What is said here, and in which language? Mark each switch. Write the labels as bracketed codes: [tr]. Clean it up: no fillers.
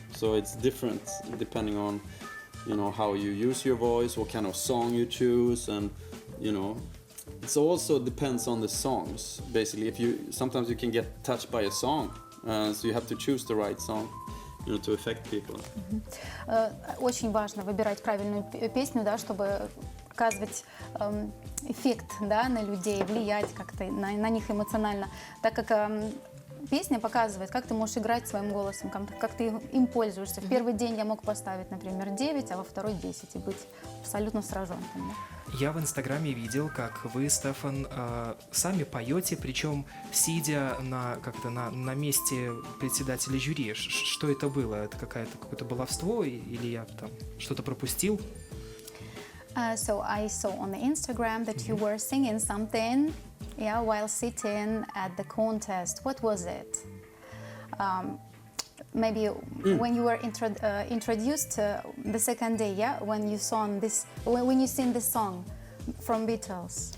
[en] So it's different depending on, you know, how you use your voice, what kind of song you choose, and, you know, it also depends on the songs. Basically, sometimes you can get touched by a song, so you have to choose the right song. You know, to affect people. [ru] Очень важно выбирать правильную песню, да, чтобы оказывать эффект, да, на людей, влиять как-то на них эмоционально, так как песня показывает, как ты можешь играть своим голосом, как ты им пользуешься. В первый день я мог поставить, например, 9, а во второй 10 и быть абсолютно сраженным. Да? Я в Инстаграме видел, как вы, Стефан, сами поете, причем сидя на месте председателя жюри. Что это было? Это какое-то баловство или я там что-то пропустил? [en] So I saw on the Instagram that you were singing something, while sitting at the contest. What was it? Maybe when you were introduced the second day, when you sing this song from Beatles.